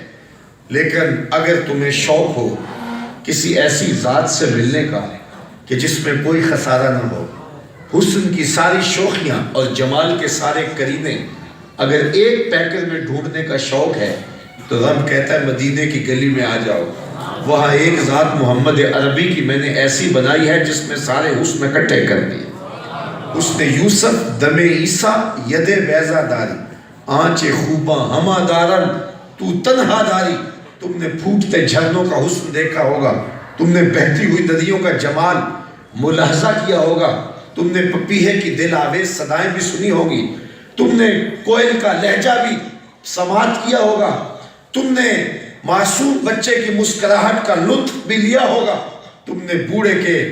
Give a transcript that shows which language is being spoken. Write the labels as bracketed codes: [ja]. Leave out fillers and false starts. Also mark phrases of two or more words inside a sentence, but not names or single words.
[ur] لیکن اگر تمہیں شوق ہو کسی ایسی ذات سے ملنے کا کہ جس میں کوئی خسارہ نہ ہو، حسن کی ساری شوخیاں اور جمال کے سارے کرینے اگر ایک پیکر میں ڈھونڈنے کا شوق ہے تو رب کہتا ہے مدینے کی گلی میں آ جاؤ، وہاں ایک ذات محمد عربی کی میں نے ایسی بنائی ہے جس میں سارے حسن اکٹھے کر دیے۔ [fa] اس نے یوسف دم عیسیٰ ید بیضا داری، آنچ خوباں ہما دارن تو تنہا داری۔ [ur] تم نے پھوٹتے جھرنوں کا حسن دیکھا ہوگا، تم نے بہتی ہوئی ندیوں کا جمال ملاحظہ کیا ہوگا، تم نے پپیہے کی دل آویز صدائیں بھی سنی ہوگی، تم نے کوئل کا لہجہ بھی سماعت کیا ہوگا، تم نے معصوم بچے کی مسکراہٹ کا لطف بھی لیا ہوگا، تم نے بوڑھے کے